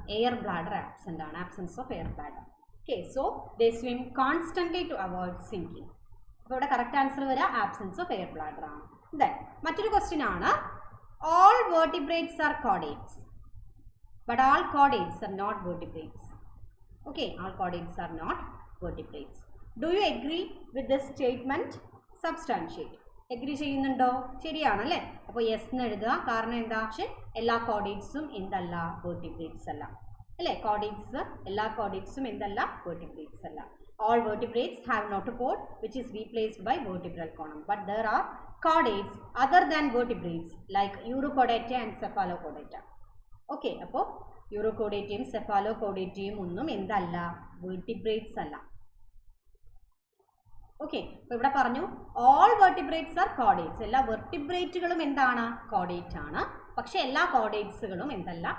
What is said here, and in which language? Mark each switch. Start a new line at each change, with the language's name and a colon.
English: Air bladder absent ആണ്, absence of air bladder. Okay, so they swim constantly to avoid sinking.
Malayalam: അപ്പോൾ ഇവിടെ correct answer വരിക absence of air bladder ആണ്. Then മറ്റൊരു question ആണ്,
English: All vertebrates are chordates but all chordates are not vertebrates. Okay, all chordates are not vertebrates. Do you agree with this statement? Substantiate.
Malayalam: Agree ചെയ്യുന്നുണ്ടോ? ശരിയാണല്ലേ? അപ്പോൾ yes എന്ന് എഴുതുക. കാരണം എന്താ? പക്ഷേ എല്ലാ കോഡേറ്റ്സും എന്തല്ല? വേർട്ടിബ്രേറ്റ്സ് അല്ല അല്ലേ? കോഡേറ്റ്സ് എല്ലാ കോഡേറ്റ്സും എന്തല്ല? വേർട്ടിബ്രേറ്റ്സ് അല്ല.
English: All vertebrates have notochord which is replaced by vertebral column, but there are chordates other than vertebrates like Urochordata and Cephalochordata.
Malayalam: Okay, അപ്പോൾ യൂറോകോഡേറ്റയും സെഫാലോകോഡേറ്റയും ഒന്നും എന്തല്ല? വേർട്ടിബ്രേറ്റ്സ് അല്ല. ഓക്കെ, അപ്പോൾ ഇവിടെ പറഞ്ഞു
English: All vertebrates are chordates.
Malayalam: എല്ലാ വെർട്ടിബ്രേറ്റുകളും എന്താണ്? കോഡേറ്റ് ആണ്. പക്ഷെ എല്ലാ കോഡേറ്റ്സുകളും എന്തല്ല?